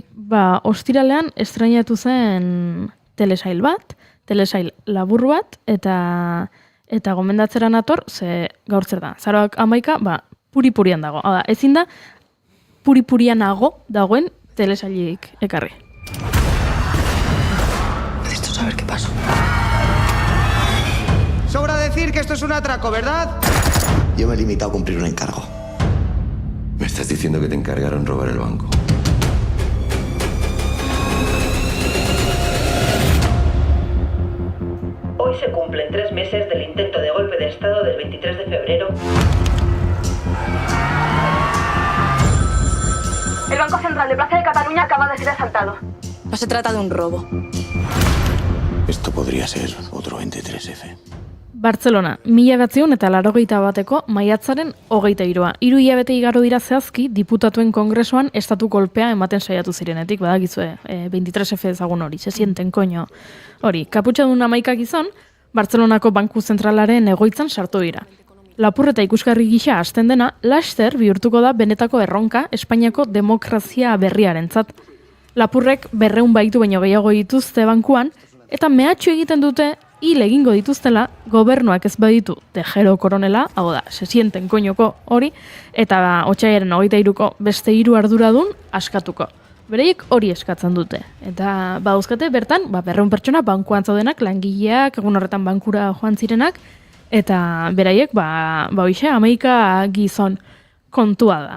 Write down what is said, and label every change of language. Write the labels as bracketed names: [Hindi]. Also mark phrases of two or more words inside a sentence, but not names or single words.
[Basque] Ostiralean estrainatu zen telesail labur bat, eta gomendatzera nator, ze gaur zer da. Azaroak 11, puri-purian dago. Hau da, ezin da, puri-purianago dagoen telesailik ekarri. [Spanish] Necesito saber qué pasó. Sobra decir que esto es un atraco, ¿verdad? Yo me he limitado a cumplir un encargo. ¿Me estás diciendo que te encargaron robar el banco? Hoy se cumplen 3 meses del intento de golpe de Estado del 23 de febrero. El Banco Central de Plaza de Cataluña acaba de ser asaltado. No se trata de un robo. Esto podría ser otro 23F. [Basque] Bartzelona, 1981 maiatzaren 23. 3 hilabete igaro dira zehazki diputatuen kongresoan estatu kolpea ematen saiatu zirenetik, badakizue, 23F ezagun hori, [Spanish] se sienten koño hori. [Basque] Kaputxadun 11 gizon, Bartzelonako Banku Zentralaren egoitzan sartu dira. Lapurreta ikusgarri gisa hasten dena, laster bihurtuko da benetako erronka Espainiako demokrazia berriarentzat. Lapurrek 200 baitu baino gehiago dituzte bankuan, eta mehatxu egiten dute hil egingo dituztela gobernuak ez baditu Tejero koronela, hau da, [Spanish] se sienten [Basque] koñoko hori, eta otsailaren 23ko beste 3 arduradun askatuko. Bereiek hori eskatzen dute. Eta badauzkate bertan, 200 pertsona bankuan zaudenak, langileak, egun horretan bankura joan zirenak, eta beraiek, hoxe, 11 gizon kontua da.